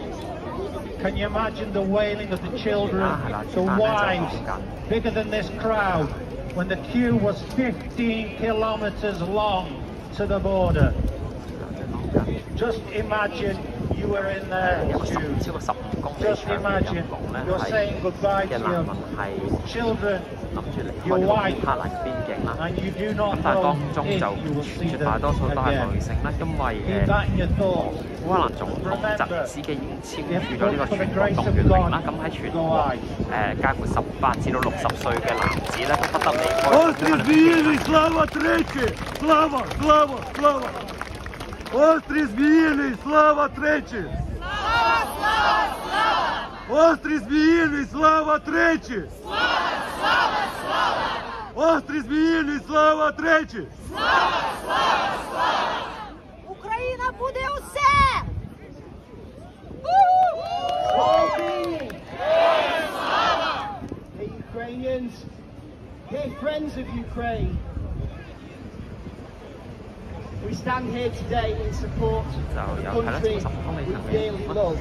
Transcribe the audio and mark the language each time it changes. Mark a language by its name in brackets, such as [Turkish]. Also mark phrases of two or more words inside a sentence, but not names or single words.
[English] Can you imagine the wailing of the children, the wives, bigger than this crowd, when the queue was 15 kilometers long to the border? Just imagine you were in their shoes. Just imagine you're saying goodbye to your children, [Cantonese] 諗住離開呢個烏克蘭嘅邊境啦。咁但係當中就絕大多數都係女性啦，因為烏克蘭總統澤連斯基已經簽署咗呢個全國動員令啦。咁喺全國介乎18至到60歲嘅男子咧都不得離開烏克蘭邊境。 [Ukrainian] Слава тричі! Слава! Слава! Слава! Острий Зміїний! Слава тричі! Слава! Слава! Слава! Острий Зміїний! Слава тричі! Слава! Слава! Слава! Острий Зміїний! Слава тричі! Слава! Слава! Слава! Україна буде усе! [English] Hey Ukrainians, hey friends of Ukraine, we stand here today in support of the country we dearly love.